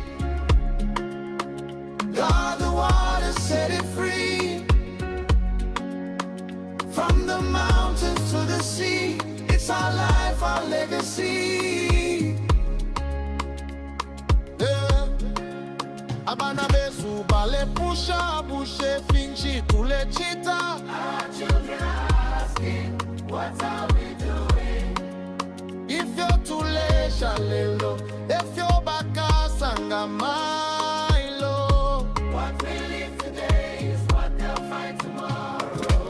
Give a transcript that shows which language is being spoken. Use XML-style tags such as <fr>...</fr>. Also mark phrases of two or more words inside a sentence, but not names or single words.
<en>Guard the water, set it free. From the mountains to the sea, it's our life, our legacy. Yeah.</en> <bem>Abana besu bale pusha bushe finchi tule chita.</bem> <en>Our children are asking, what are we doing? If you're too late, shalelo. If you're back, sangamailo. What we live today is what they'll find tomorrow.</en>